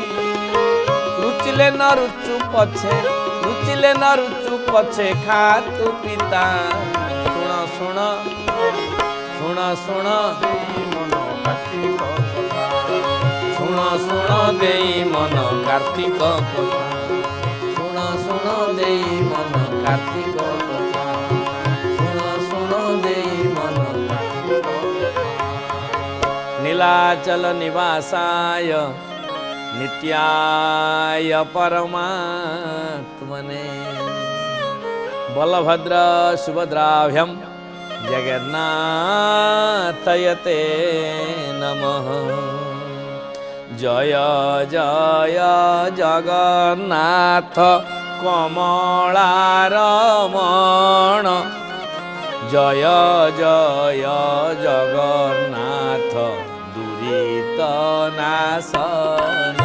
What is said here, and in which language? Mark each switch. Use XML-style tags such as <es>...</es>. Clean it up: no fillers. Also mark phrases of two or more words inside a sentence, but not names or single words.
<or>ରୁଚିଲେ ନ ରୁଚୁ ପଛେ ଖା ତୁ ପିତା ଶୁଣ ଶୁଣ ଶୁଣ ଶୁଣ ଦେଇ ମନ କାର୍ତ୍ତିକ କଥା ଶୁଣ ଶୁଣ ଦେଇ ମନ କାର୍ତ୍ତିକ କଥା ଶୁଣ ଶୁଣ ଦେଇ ମନ କାର୍ତ୍ତିକ କଥା ଶୁଣ ଶୁଣ ଦେଇ ମନ କାର୍ତ୍ତିକ କଥା।</or> <sa>नीलाचल निवासाय नित्याय परमात्मने बलभद्र सुभद्राभ्यं जगन्नाथयते नमः।</sa> <or>ଜୟ ଜୟ ଜଗନ୍ନାଥ କମଳାରମଣ ଜୟ ଜୟ ଜଗନ୍ନାଥ ଦୁରିତ ନାଶନ</or>